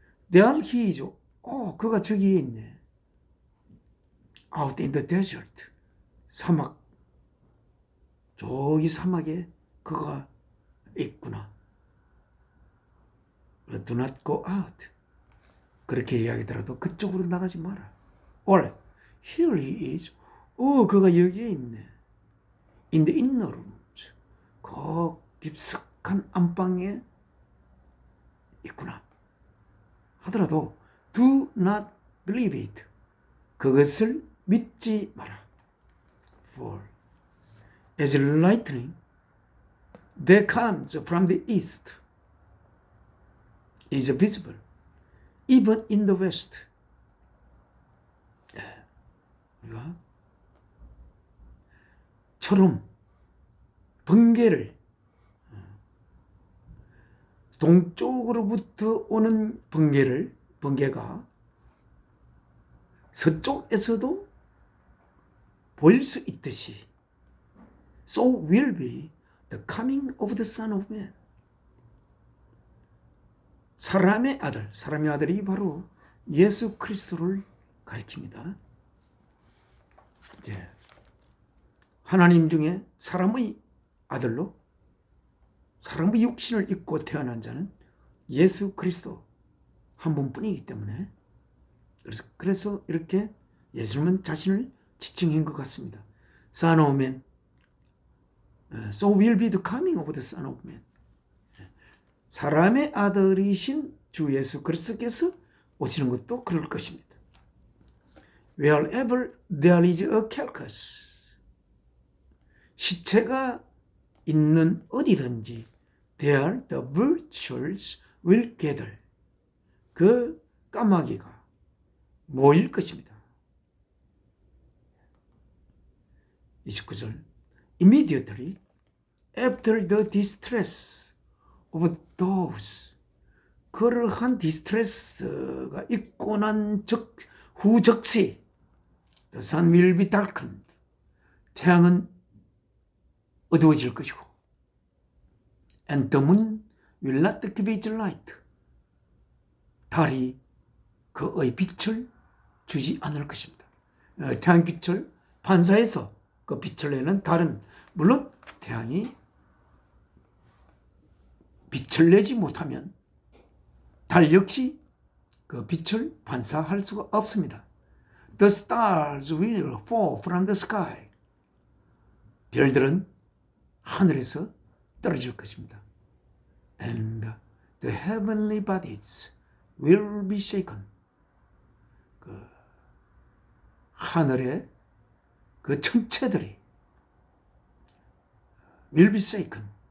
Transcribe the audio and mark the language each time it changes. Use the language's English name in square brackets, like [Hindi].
[English] There he is, [Korean] 그가 저기에 있네. [English] Out in the desert, [Korean] 사막, 저기 사막에 그가 있구나. [English] Do not go out. [Korean] 그렇게 이야기하더라도 그쪽으로 나가지 마라. [English] Or here he is, [Korean] 그가 여기에 있네. [English] In the inner rooms, [Korean] 그 깊숙한 안방에 있구나 하더라도 [English] do not believe it. [Korean] 그것을 믿지 마라. [English] For as lightning that comes from the east is visible even in the west. [Korean] 우리가 처럼 번개를 동쪽으로부터 오는 번개가 서쪽에서도 보일 수 있듯이 [English] So will be the coming of the Son of Man. [Korean] 사람의 아들이 바로 예수 그리스도를 가리킵니다. 이제 하나님 중에 사람의 아들로 사람의 육신을 입고 태어난 자는 예수 그리스도 한 분뿐이기 때문에 그래서 이렇게 예수님은 자신을 지칭한 것 같습니다. [English] Son of Man, so will be the coming of the Son of Man. [Korean] 사람의 아들이신 주 예수 그리스도께서 오시는 것도 그럴 것입니다. [English] Wherever there is a carcass, [Korean] 시체가 있는 어디든지 [English] there the vultures will gather. [Korean] 그 까마귀가 모일 것입니다. [English] 29절 Immediately after the distress of those, [Korean] 그러한 디스트레스가 있고 난 후 즉시 [English] the sun will be darkened. [Korean] 태양은 어두워질 것이고 [English] and the moon will not give its light. [Korean] 달이 그의 빛을 주지 않을 것입니다. 태양빛을 반사해서 그 빛을 내는 달은 물론 태양이 빛을 내지 못하면 달 역시 그 빛을 반사할 수가 없습니다. [English] The stars will fall from the sky. [Korean] 별들은 하늘에서 떨어질 것입니다. [English] And the heavenly bodies, will be shaken. [Korean] 그 하늘의 그 천체들이 [English] will be shaken.